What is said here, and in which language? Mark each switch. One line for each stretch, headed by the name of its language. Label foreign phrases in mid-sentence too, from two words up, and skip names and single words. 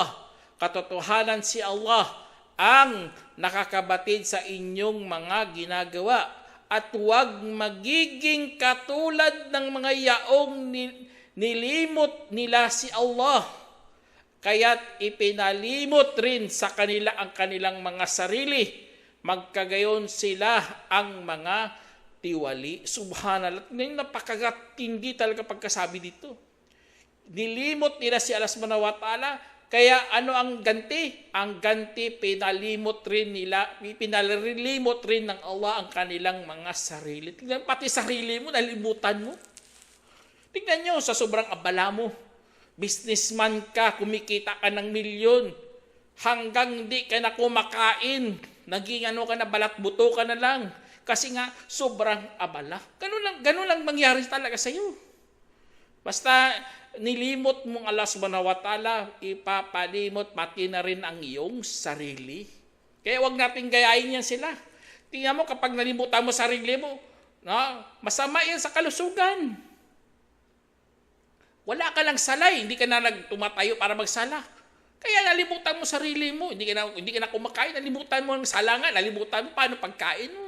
Filipino: Katotohanan si Allah ang nakakabatid sa inyong mga ginagawa at huwag magiging katulad ng mga yaong nilimot nila si Allah. Kaya't ipinalimot rin sa kanila ang kanilang mga sarili. Magkagayon sila ang mga tiwali. Subhanallah. Napakatindi talaga pagkasabi dito. Nilimot nila si Allah
Arabic: سبحانه وتعالى.
Filipino: Kaya ano ang ganti? Ang ganti, pinalimot rin ng Allah ang kanilang mga sarili. Tingnan, pati sarili mo, nalimutan mo. Tingnan nyo, sa sobrang abala mo. Businessman ka, kumikita ka ng milyon. Hanggang di ka na kumakain. Naging ka na, balat buto ka na lang. Kasi nga, sobrang abala. Ganun lang mangyari talaga sa iyo. Basta nilimot mong Allah
Arabic: سبحانه وتعالى,
Filipino: ipapalimot pati na rin ang iyong sarili. Kaya wag natin gayahin yan sila. Tingnan mo, kapag nalimutan mo sarili mo, masama yan sa kalusugan. Wala ka lang salay, hindi ka na tumatayo para magsala. Kaya nalimutan mo sarili mo, hindi ka na kumakain, nalimutan mo ang sala nga, nalimutan mo paano pagkain mo.